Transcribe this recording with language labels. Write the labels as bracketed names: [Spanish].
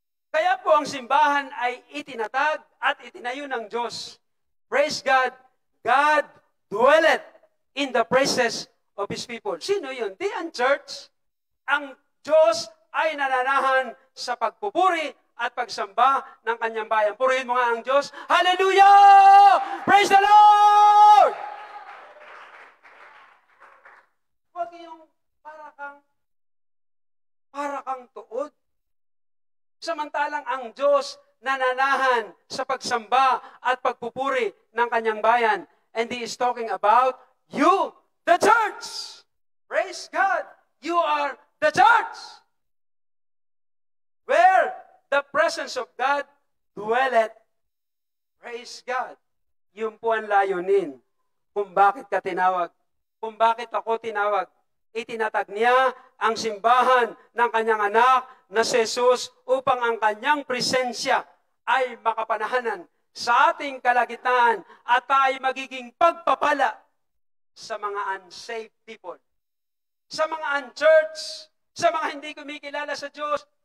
[Filipino] Kaya po ang simbahan ay itinatag at itinayo ng Diyos. [English] Praise God. God dwelleth in the praises of His people. [Filipino] Sino yun? Di ang church. Ang Diyos ay nananahan sa pagpupuri at pagsamba ng kanyang bayan. Purihin mo nga ang Diyos. Hallelujah! [English] Praise the Lord! [Filipino] Huwag yung para kang para kang tuod. Samantalang ang Diyos nananahan sa pagsamba at pagpupuri ng kanyang bayan. [English] And He is talking about you, the church. Praise God. You are the church. Where the presence of God dwelleth. Praise God. [Filipino] Yun po ang layunin kung bakit ka tinawag. Kung bakit ako tinawag. Itinatag niya ang simbahan ng kanyang anak na si Jesus upang ang kanyang presensya ay makapanahanan sa ating kalagitnaan at tayo magiging pagpapala sa mga [English] unsaved people, [Filipino] sa mga unchurch, sa mga hindi kumikilala sa Diyos.